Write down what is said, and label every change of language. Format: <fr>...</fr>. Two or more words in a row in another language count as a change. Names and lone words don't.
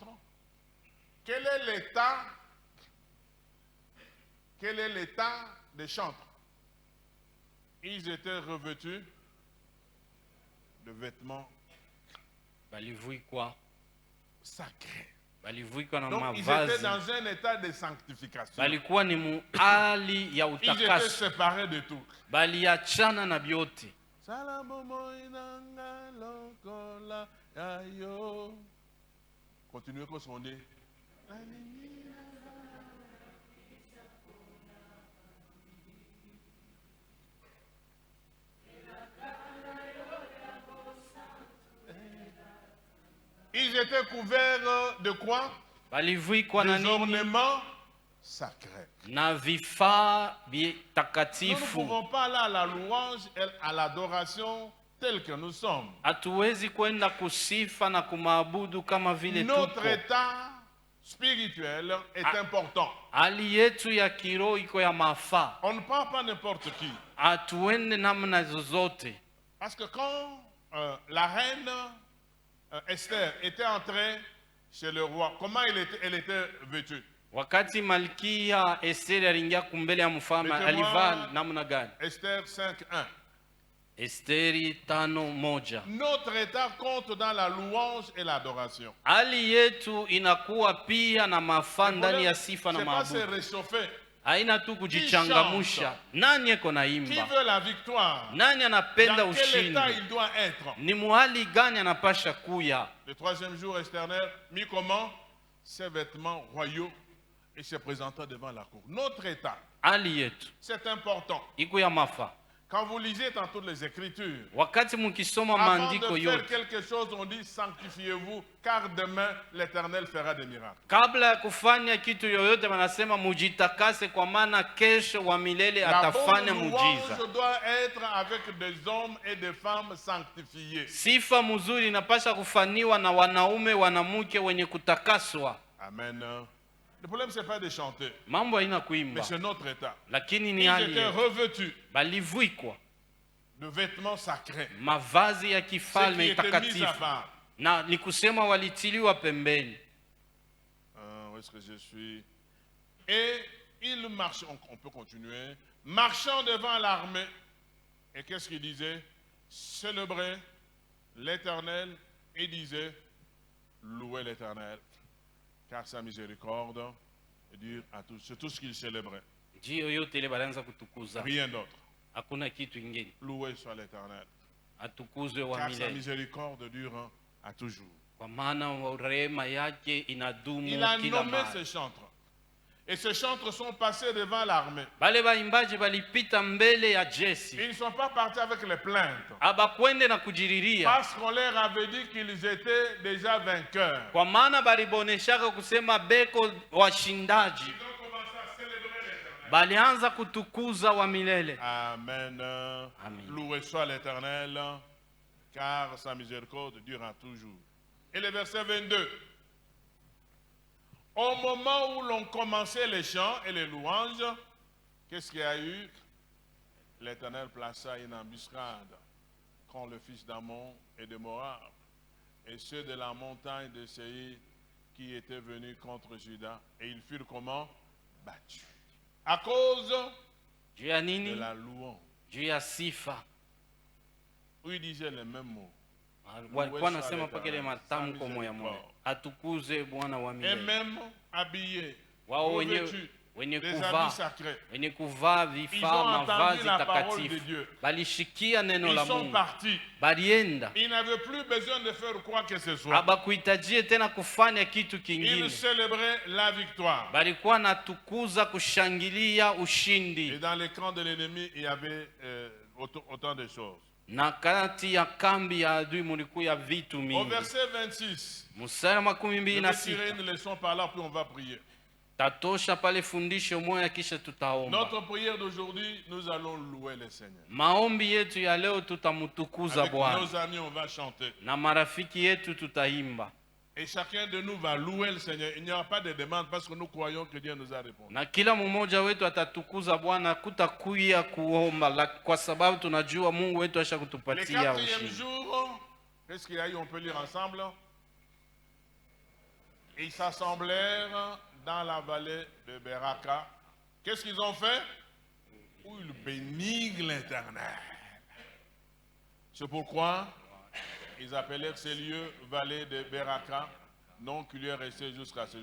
<fr>Quel est l'état des chantres? Ils étaient revêtus de vêtements</fr> <sw>Balivuikwa,</sw> <fr>sacrés.</fr> <sw>balivuikwa na</sw> <fr>Donc ils étaient</fr> <sw>mavazi,</sw> <fr>dans un état de sanctification.</fr> <sw>balikuwa ni muhali ya</sw> <fr>Ils étaient</fr> <sw>utakaso,</sw> <fr>séparés de tout.</fr> <sw>baliachana na byote.</sw> <fr>Continuez comme son nez. Ils étaient couverts de quoi?</fr> <sw>Balivuikwa na</sw> <fr>Des</fr> <sw>nini?</sw> <fr>ornements sacrés.</fr> <sw>Na vifaa</sw> <fr>Nous ne</fr> <sw>vitakatifu.</sw> <fr>pouvons pas aller à la louange et à l'adoration telle que nous sommes.</fr> <sw>Hatuwezi kwenda kusifa na kumaabudu kama vile</sw> <fr>Notre</fr> <sw>tuko.</sw> <fr>état spirituel est important.</fr> <sw>Hali yetu ya kiroho iko ya mafaa.</sw> <fr>On ne prend pas n'importe qui.</fr> <sw>Hatuende namna zozote.</sw> <fr>Parce que quand la reine Esther était entrée chez le roi, comment elle était vêtue?</fr> <sw>Wakati Malkia Esteri aliingia kumbele ya mfalme, alivaa namna gani?</sw> <fr>Esther 5:1.</fr> <sw>Esteri 5:1.</sw> <fr>Notre état compte dans la louange et l'adoration.</fr> <sw>Hali yetu inakuwa pia na mafaa ndani ya sifa na</sw> <fr>C'est pas se</fr> <sw>maabudu.</sw> <fr>réchauffer.</fr> <sw>Haina tu kujichangamusha. Nani eko</sw> <fr>Qui</fr> <sw>naimba?</sw> <fr>veut la victoire?</fr> <sw>Nani anapenda</sw> <fr>Dans quel</fr> <sw>ushindi?</sw> <fr>état il doit être?</fr> <sw>Ni muhali gani anapasha kuya?</sw> <fr>Le troisième jour, Esther mit comment? Ses vêtements royaux et se présentant devant la cour. Notre état,</fr> <sw>Hali yetu</sw> <fr>c'est important.</fr> <sw>iko ya mafaa.</sw> <fr>Quand vous lisez dans toutes les Écritures,</fr> <sw>Wakati mukisoma</sw> <fr>avant</fr> <sw>maandiko</sw> <fr>de faire</fr> <sw>yote,</sw> <fr>quelque chose, on dit sanctifiez-vous, car demain l'Éternel fera des miracles.</fr> <sw>kabla ya kufanya kitu yoyote wanasema mujitakase, kwa maana kesho wa milele</sw> <fr>La</fr> <sw>atafanya</sw> <fr>bonne</fr> <sw>muujiza.</sw> <fr>louange doit être avec des hommes et des femmes sanctifiés.</fr> <sw>Sifa mzuri inapasha kufaniwa na wanaume wanamke wenye kutakaswa. Amen.</sw> <fr>Le problème, ce n'est pas de chanter,</fr> <sw>Mambo haina</sw> <fr>mais</fr> <sw>kuimba,</sw> <fr>c'est notre état.</fr> <sw>lakini ni</sw> <fr>Ils</fr> <sw>hali</sw> <fr>étaient</fr> <sw>yetu.</sw> <fr>revêtus</fr> <sw>Balivikwa</sw> <fr>de vêtements sacrés,</fr> <sw>mavazi ya</sw> <fr>ceux qui</fr> <sw>kifalme</sw> <fr>étaient mis à</fr> <sw>takatifu,</sw> <fr>part.</fr> <sw>na ni kusema walitiliwa pembeni.</sw> <fr>Où est-ce que je suis? Et ils marchaient, on peut continuer, marchant devant l'armée. Et qu'est-ce qu'ils disaient? Célébrer l'Éternel et disaient, louer l'Éternel, car sa miséricorde dure à tous. C'est tout ce qu'ils célébraient.</fr> <sw>Njio yote ile balianza kutukuza,</sw> <fr>Rien d'autre.</fr> <sw>hakuna kitu ingine.</sw> <fr>Loué soit l'Éternel,</fr> <sw>Atukuzwe wa</sw> <fr>car sa</fr> <sw>milele,</sw> <fr>miséricorde dure à toujours.</fr> <sw>kwa maana rehema yake inadumu</sw> <fr>Il a</fr> <sw>kila</sw> <fr>nommé</fr> <sw>mara.</sw> <fr>ces chantres. Et ces chantres sont passés devant l'armée.</fr> <sw>Bale baimbaji balipita mbele ya jeshi,</sw> <fr>Ils ne sont pas partis avec les plaintes.</fr> <sw>abakwende na kujiriria,</sw> <fr>Parce qu'on leur avait dit qu'ils étaient déjà vainqueurs.</fr> <sw>kwa maana baliboneshaka kusema beko washindaji.</sw> <fr>Ils ont commencé à célébrer l'Éternel.</fr> <sw>Balianza kutukuza wa milele. Amen. Amen.</sw> <fr>Loué soit l'Éternel, car sa miséricorde durera toujours. Et le verset 22. Au moment où l'on commençait les chants et les louanges, qu'est-ce qu'il y a eu? L'Éternel plaça une embuscade contre le fils d'Ammon et de Moab, et ceux de la montagne de Séir qui étaient venus contre Juda, et ils furent comment? Battus. À cause</fr> <sw>Juu ya</sw> <fr>de</fr> <sw>nini?</sw> <fr>la louange,</fr> <sw>Juu ya sifa.</sw> <fr>où il disait les mêmes mots.</fr> <sw>Walikuwa nasema mpaka ile matamko moya moya, atukuze Bwana wa</sw> <fr>Et</fr> <sw>milele.</sw> <fr>même habillés,</fr> <sw>Wao</sw> <fr>revêtus</fr> <sw>wenye</sw> <fr>des</fr> <sw>kuvaa</sw> <fr>habits sacrés.</fr> <sw>wenye kuvaa</sw> <fr>Ils</fr> <sw>vifaa</sw> <fr>ont entendu</fr> <sw>mavazi</sw> <fr>la parole de</fr> <sw>takatifu</sw> <fr>Dieu.</fr> <sw>balishikia neno</sw> <fr>Ils</fr> <sw>la</sw> <fr>sont</fr> <sw>Mungu,</sw> <fr>partis.</fr> <sw>balienda,</sw> <fr>Ils n'avaient plus besoin de faire quoi que ce soit.</fr> <sw>abakuhitajie tena kufanya kitu</sw> <fr>Ils</fr> <sw>kingine,</sw> <fr>célébraient la victoire.</fr> <sw>balikuwa natukuza kushangilia</sw> <fr>Et</fr> <sw>ushindi.</sw> <fr>dans les camps de l'ennemi, il y avait autant de choses.</fr> <sw>Na kati ya kambi ya adui mulikuya vitu</sw> <fr>Au</fr> <sw>mingi.</sw> <fr>verset 26,</fr> <sw>Mstari makumi</sw> <fr>je</fr> <sw>mbili</sw> <fr>vais</fr> <sw>na</sw> <fr>tirer</fr> <sw>sita</sw> <fr>une leçon par là, puis on va prier.</fr> <sw>tatosha pale fundisho moya, kisha tutaomba.</sw> <fr>Notre prière d'aujourd'hui, nous allons louer le Seigneur.</fr> <sw>Maombi yetu ya leo tutamutukuza</sw> <fr>Avec</fr> <sw>Bwana,</sw> <fr>nos amis, on va chanter.</fr> <sw>na marafiki yetu tutaimba,</sw> <fr>Et chacun de nous va louer le Seigneur. Il n'y aura pas de demande parce que nous croyons que Dieu nous a répondu.</fr> <sw>na kila mmoja wetu atatukuza Bwana, kutakuya kuomba kwa sababu tunajua Mungu wetu asha</sw> <fr>Le</fr> <sw>kutupatia</sw> <fr>quatrième</fr> <sw>ushindi.</sw> <fr>jour, qu'est-ce qu'il y a eu? On peut lire ensemble. Ils s'assemblèrent dans la vallée de Beraka. Qu'est-ce qu'ils ont fait? Où ils bénirent l'Éternel. C'est pourquoi ils appelèrent ces lieux vallée de Beraka, nom qui lui est resté jusqu'à ce jour.</fr>